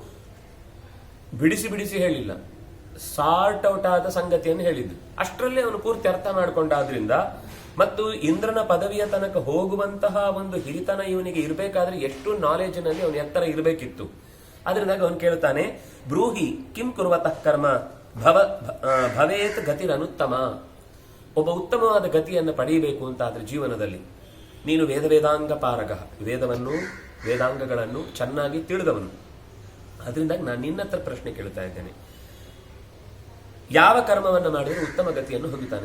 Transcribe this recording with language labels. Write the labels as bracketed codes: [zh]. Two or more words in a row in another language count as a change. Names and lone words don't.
[kn] ಯಾಕಂದ್ರೆ ಇವನು ಬಿಡಿಸಿ ಬಿಡಿಸಿ ಹೇಳಿಲ್ಲ, [en] sort out [kn] ಆದ ಸಂಗತಿಯನ್ನು ಹೇಳಿದ್ದು. ಅಷ್ಟರಲ್ಲೇ ಅವನು ಪೂರ್ತಿ ಅರ್ಥ ಮಾಡಿಕೊಂಡಾದ್ರಿಂದ, ಮತ್ತು ಇಂದ್ರನ ಪದವಿಯ ತನಕ ಹೋಗುವಂತಹ ಒಂದು ಹಿರಿತನ ಇವನಿಗೆ ಇರಬೇಕಾದ್ರೆ ಎಷ್ಟು ನಾಲೆಜ್ನಲ್ಲಿ ಅವನ ಎತ್ತರ ಇರಬೇಕಿತ್ತು. ಅದರಿಂದಾಗ ಅವನು ಕೇಳ್ತಾನೆ, [sa] ಬ್ರೂಹಿ ಕಿಂ ಕುರ್ವತಃ ಕರ್ಮ ಭವೇತ್ ಗತಿರನುತ್ತಮ. [kn] ಒಬ್ಬ ಉತ್ತಮವಾದ ಗತಿಯನ್ನು ಪಡೆಯಬೇಕು ಅಂತಾದ್ರೆ ಜೀವನದಲ್ಲಿ ನೀನು ವೇದಾಂಗ ಪಾರಗ, ವೇದಾಂಗಗಳನ್ನು ಚೆನ್ನಾಗಿ ತಿಳಿದವನು. ಅದರಿಂದ ನಾನು ನಿನ್ನ ಹತ್ರ ಪ್ರಶ್ನೆ ಕೇಳ್ತಾ ಇದ್ದೇನೆ, ಯಾವ ಕರ್ಮವನ್ನು ಮಾಡಿದರೆ ಉತ್ತಮ ಗತಿಯನ್ನು ಹೊಂದುತ್ತಾನೆ?